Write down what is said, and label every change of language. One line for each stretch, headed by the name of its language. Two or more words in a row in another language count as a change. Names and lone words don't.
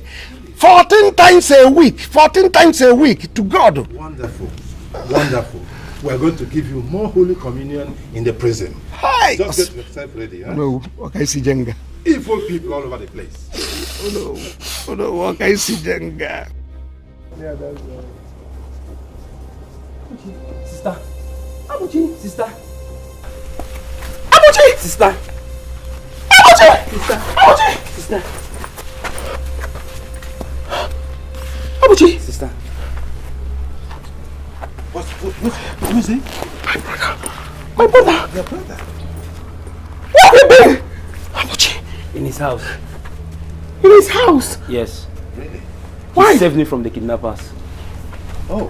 English: 14 times a week. 14 times a week to God. Wonderful. We are going to give you more Holy Communion in the prison. Hi. Just get yourself ready. Huh? No, okay, see Jenga. Evil people all over the place. Oh no, okay, see Jenga. Yeah, that's Sister. Abuchi. Sister. Abuchi! Sister. Abuchi! Sister. Abuchi! Sister. Abuchi! Sister. What is it? My brother! Your brother? Where have you been? Abuchi! In his house. In his house? Yes. Really? Why? He saved me from the kidnappers. Oh.